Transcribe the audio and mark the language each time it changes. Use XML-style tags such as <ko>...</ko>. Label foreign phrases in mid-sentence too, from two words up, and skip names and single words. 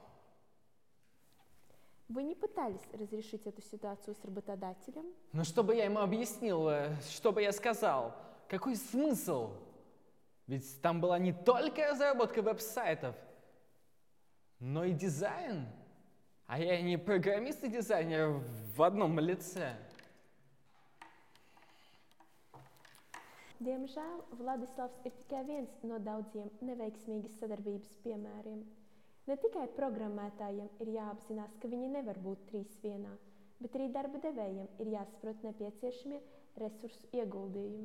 <ru>Вы не пытались разрешить эту ситуацию с работодателем? Но что бы я ему объяснил, что бы я сказал? Какой смысл? Ведь там была не только разработка веб-сайтов, но и дизайн. А я не программист и дизайнер в одном лице.</ru> <lv>Diemžēl Vladislavs ir tikai viens no daudziem neveiksmīgas sadarbības piemēriem. Ne tikai programmētājiem ir jāapzinās, ka viņi nevar būt 3 vienā, bet arī darba devējiem ir jāsaprot nepieciešamie resursu ieguldījumi.</lv>